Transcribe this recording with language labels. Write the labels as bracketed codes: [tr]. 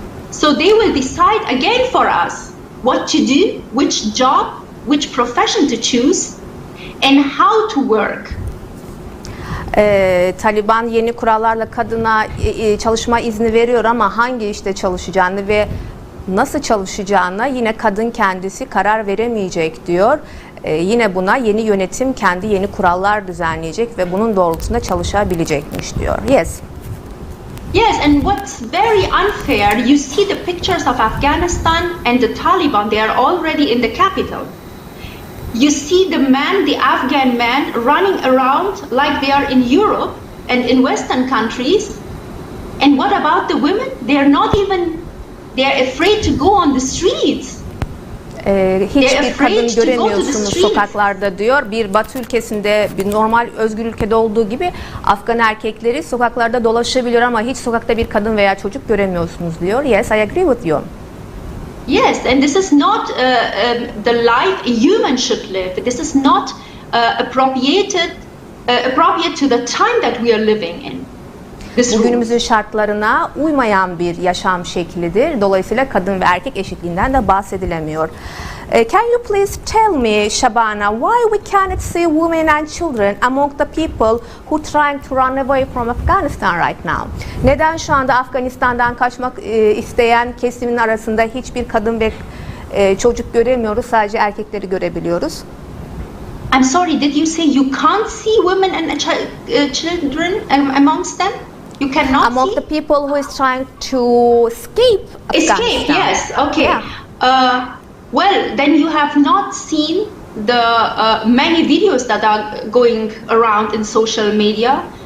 [en] So they will decide again for us what to do, which job, which profession to choose, and how to work. [tr] Taliban yeni kurallarla kadına çalışma izni veriyor ama hangi işte çalışacağını ve nasıl çalışacağına yine kadın kendisi karar veremeyecek diyor. Yine buna yeni yönetim kendi yeni kurallar düzenleyecek ve bunun doğrultusunda çalışabilecekmiş diyor. [en] Yes. Yes, and what's very unfair, you see the pictures of Afghanistan and the Taliban, they are already in the capital. You see the men, the Afghan men, running around like they are in Europe and in Western countries. And what about the women? They are not even, they are afraid to go on the streets. [tr] Hiçbir kadın göremiyorsunuz sokaklarda diyor. Bir Batı ülkesinde, bir normal özgür ülkede olduğu gibi Afgan erkekleri sokaklarda dolaşabiliyor ama hiç sokakta bir kadın veya çocuk göremiyorsunuz diyor. [en] Yes, I agree with you. Yes, and this is not the life a human should live. This is not appropriate to the time that we are living in. [tr] Bugünümüzün şartlarına uymayan bir yaşam şeklidir. Dolayısıyla kadın ve erkek eşitliğinden de bahsedilemiyor. [en] Can you please tell me, Shabana, why we cannot see women and children among the people who trying to run away from Afghanistan right now? [tr] Neden şu anda Afganistan'dan kaçmak isteyen kesimin arasında hiçbir kadın ve çocuk göremiyoruz, sadece erkekleri görebiliyoruz? [en] I'm sorry, did you say you can't see women and children amongst them? You cannot among see? The people who is trying to escape Afghanistan. Escape, yes, okay. Yeah. Well, then you have not seen the many videos that are going around in social media.